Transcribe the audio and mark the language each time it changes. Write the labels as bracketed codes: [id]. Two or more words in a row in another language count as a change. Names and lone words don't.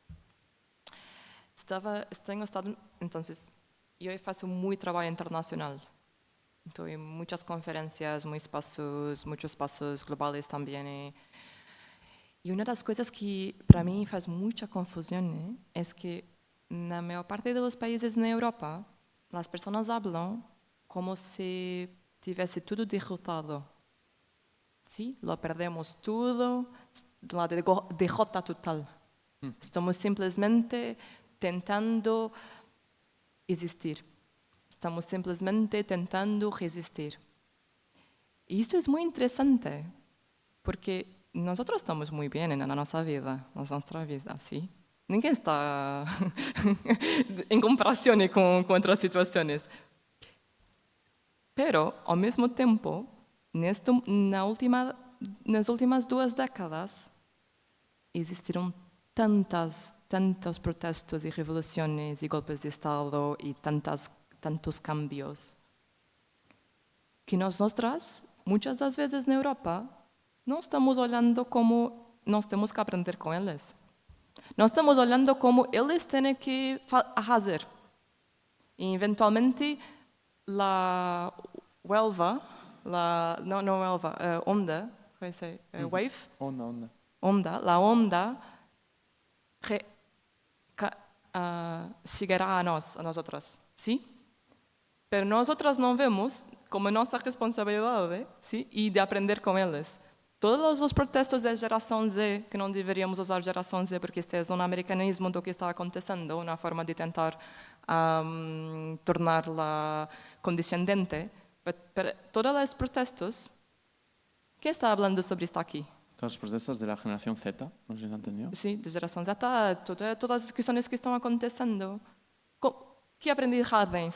[es] Tengo estado, entonces, [pt] yo faço muito trabalho internacional. Estou em muitas conferências, muitos espaços globais também. E uma das coisas que para mim faz muita confusão é que na maior parte dos países na Europa, as pessoas falam como se tivesse tudo derrotado. [es] Sí, lo perdemos todo, la derrota total. [pt] Estamos simplesmente tentando existir. Estamos simplesmente tentando resistir. [es] Y esto es muy interesante, porque nosotros estamos muy bien en nuestra vida, ¿sí? [pt] Ninguém está [es] en comparación con otras situaciones. Pero, al mismo tiempo, [pt] nas últimas 2 décadas, existiram tantos protestos e revoluções e golpes de Estado e tantos cambios que nosotras, muitas das vezes na Europa, não estamos olhando como nós temos que aprender com eles. Nós estamos olhando como eles têm que fazer. E, eventualmente, a huelga, onda, wave. [es] La onda chegará a nosotras, ¿sí? Pero nosotras [pt] não vemos como nossa responsabilidade, ¿sí? E de aprender com eles. Todos os protestos da geração Z, que não deveríamos usar geração Z, porque este é um americanismo do que está acontecendo, uma forma de tentar torná-la condescendente. [es] Pero todos los protestos, ¿qué está hablando sobre esto aquí? Todos los protestos de la generación Z, no sé si lo entendió. Sí, de generación Z, todas las cuestiones que están aconteciendo. ¿Qué aprendizajes?